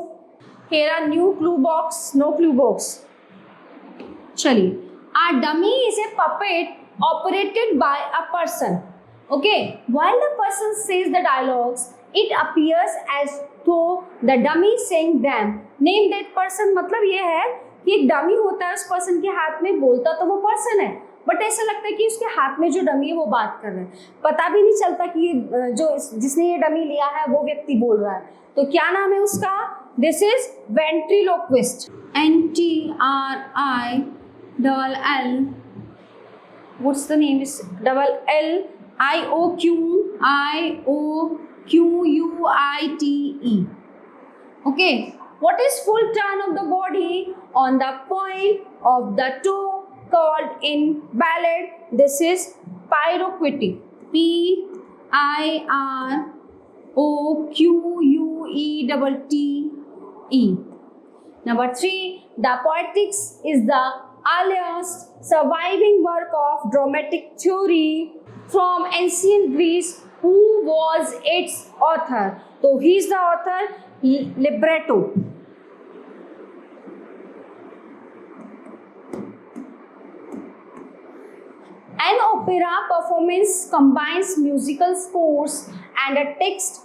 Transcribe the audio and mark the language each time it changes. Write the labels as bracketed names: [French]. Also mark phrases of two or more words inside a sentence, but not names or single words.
[English] Here are new clue box, no clue box. [Hindi] Chali. [English] A dummy is a puppet operated by a person. Okay. While the person says the dialogues, it appears as though the dummy saying them. Name that person [Hindi] मतलब ये है कि एक डमी होता है, उस पर्सन के हाथ में बोलता तो वो पर्सन है, बट ऐसा लगता है कि उसके हाथ में जो डमी है वो बात कर रहा है. पता भी नहीं चलता कि जो जिसने ये डमी लिया है वो व्यक्ति बोल रहा है. तो क्या नाम है उसका? [English] This is ventriloquist. N-T-R-I-L-L. What's the name? Is double L-I-O-Q-I-O-Q-U-I-T-E. Okay. What is full turn of the body on the point of the toe called in ballet? This is pirouette. P-I-R-O-Q-U-E-T-T-E. Number 3. The Poetics is the earliest surviving work of dramatic theory from ancient Greece. Who was its author? So he is the author. Libretto. An opera performance combines musical scores and a text.